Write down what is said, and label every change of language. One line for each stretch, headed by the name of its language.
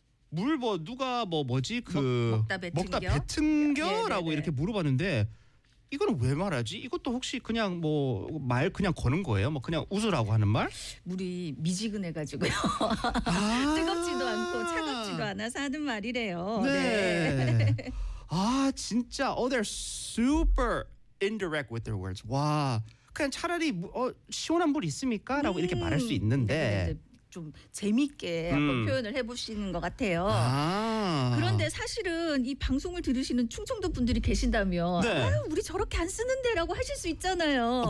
Korean: 물 뭐 누가 뭐 뭐지 그 먹다 뱉은 겨라고 이렇게 물어봤는데 이거는 왜 말하지? 이것도 혹시 그냥 뭐 말 그냥 거는 거예요? 뭐 그냥 웃으라고 하는 말? 물이 미지근해가지고요. 아~ 뜨겁지도 않고 차갑지도 않아서 하는 말이래요. 네. 아 진짜
English: they're super indirect with their words.
Korean: 와 그냥 차라리 시원한 물 있습니까? 라고 이렇게 말할 수 있는데 네네네. 좀 재밌게 한번 표현을 해보시는 것 같아요. 아~ 그런데 사실은 이 방송을 들으시는 충청도 분들이 계신다면 네. 아유 우리 저렇게 안 쓰는데라고 하실 수 있잖아요.